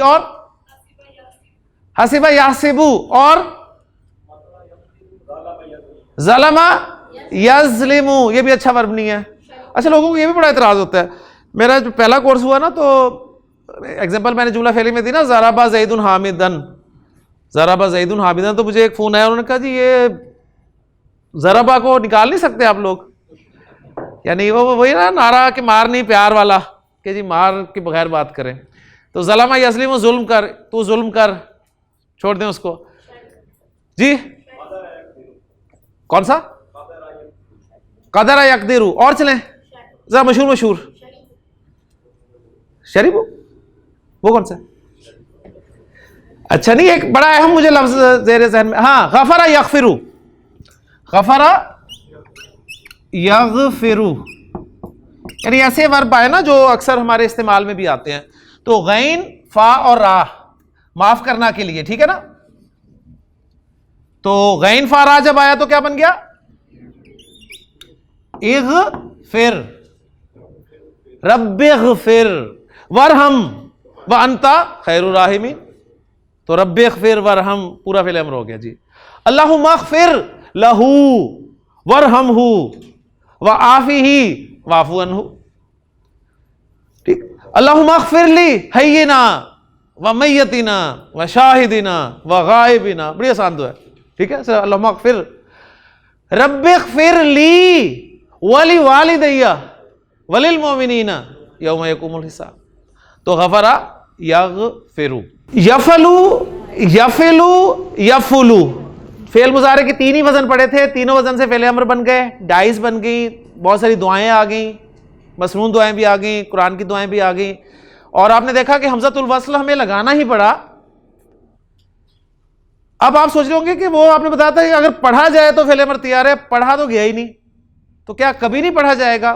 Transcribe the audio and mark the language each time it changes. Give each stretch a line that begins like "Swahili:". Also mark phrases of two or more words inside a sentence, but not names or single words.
Hindi: और
Arabic: حسب يحسب
Hindi: और
Arabic: ظلم يظلم,
Hindi: ये भी अच्छा वर्ब नहीं है। अच्छा, लोगों को ये भी बड़ा इतराज होता है। मेरा जो पहला कोर्स हुआ ना, तो एग्जांपल मैंने जुमला फेली में दी ना,
Arabic: ضرب زيد حامدا، ضرب زيد حامدا,
Hindi: तो मुझे एक फोन आया, उन्होंने कहा जी ये ज़रबा को निकाल नहीं सकते आप लोग? यानी वो वही ना नारा कि मार नहीं प्यार वाला, कि जी मार के बगैर बात करें। तो
Arabic: ظلم يظلم
Hindi: जुल्म कर, तू जुल्म कर, छोड़ दें उसको जी। कौन सा?
Arabic: قدر يقدر.
Hindi: और चलें जरा मशहूर मशहूर शरीबू, वो कौन सा? अच्छा नहीं, एक बड़ा अहम मुझे लफ्ज ज़ेरे ज़हन में, हाँ,
Arabic: غفر يغفر، غفر يغفر,
Hindi: यानी ऐसे वर्ब आए ना जो अक्सर हमारे इस्तेमाल में भी आते हैं। तो गैन, फा और रा, माफ करना के लिए, ठीक है ना। तो गैन फा रा जब आया तो क्या बन गया?
Arabic: اغفر، رب اغفر وارحم وأنت خير الراحمين.
Hindi: तो
Arabic: رب اغفر وارحم
Hindi: पूरा
Arabic: فعل أمر
Hindi: हो गया जी।
Arabic: اللهم اغفر له وارحمه وعافه واعف عنه, ठीक। اللهم اغفر لي حينا وميتنا وشاهدنا وغائبنا,
Hindi: बड़ी आसान दुआ है, ठीक है।
Arabic: اللهم اغفر، رب اغفر لي ولوالدي وللمؤمنين يوم يقوم الحساب. غفر يغفر، يفعل، يفعل، يفعل,
Hindi: फेल मुजारे के तीन ही वजन पड़े थे, तीनों वजन से फेल अमर बन गए, डाइस बन गई, बहुत सारी दुआएं आ गई, मसनून दुआएं भी आ गई, कुरान की दुआएं भी आ गई। और आपने देखा कि हमज़तुल वस्ल हमें लगाना ही पड़ा। अब आप सोच रहे होंगे कि वो आपने बताया था कि अगर पढ़ा जाए तो फेल अमर तैयार है, पढ़ा तो गया ही नहीं, तो क्या कभी नहीं पढ़ा जाएगा?